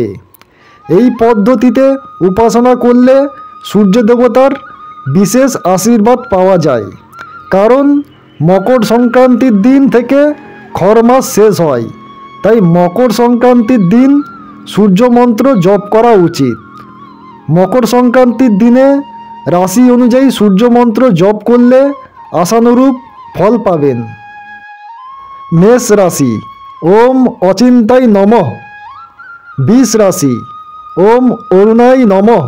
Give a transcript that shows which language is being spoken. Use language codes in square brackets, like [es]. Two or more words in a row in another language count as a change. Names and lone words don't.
[bn] এই পদ্ধতিতে উপাসনা করলে সূর্য দেবতার বিশেষ আশীর্বাদ পাওয়া যায়। কারণ মকর সংক্রান্তির দিন থেকে খর মাস শেষ হয়, তাই মকর সংক্রান্তির দিন সূর্য মন্ত্র জপ করা উচিত। মকর সংক্রান্তির দিনে রাশি অনুযায়ী সূর্য মন্ত্র জপ করলে আশানুরূপ ফল পাবেন। মেষ রাশি [sa] ओम अचिंताय नमः। [bn] বৃষ রাশি [sa] ओम अरुणाय नमः।